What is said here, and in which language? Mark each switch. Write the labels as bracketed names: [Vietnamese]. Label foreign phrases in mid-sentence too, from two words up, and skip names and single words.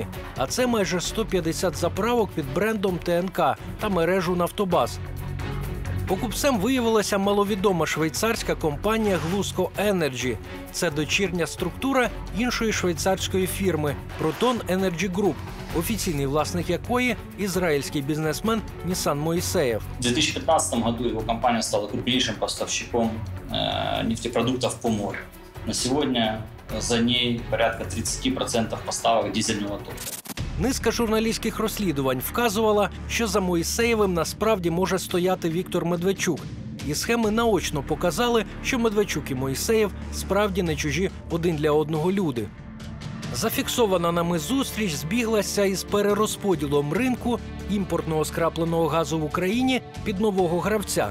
[Ukrainian] А це майже 150 заправок під брендом ТНК та мережу «Нафтобаз». Покупцем виявилася маловідома швейцарська компанія «Glusco Energy». Це дочірня структура іншої швейцарської фірми «Proton Energy Group», офіційний власник якої – [Russian] израильский бизнесмен Нисан Моисеев. В 2015 году его компания стала крупнейшим поставщиком нефтепродуктов по морю. На сегодня за ней порядка 30% поставок дизельного топлива. [Ukrainian] Низка журналістських розслідувань вказувала, що за Моїсеєвим насправді може стояти Віктор Медведчук. І схеми наочно показали, що Медведчук і Моїсеєв справді не чужі один для одного люди. Зафіксована нами зустріч збіглася із перерозподілом ринку імпортного скрапленого газу в Україні під нового гравця.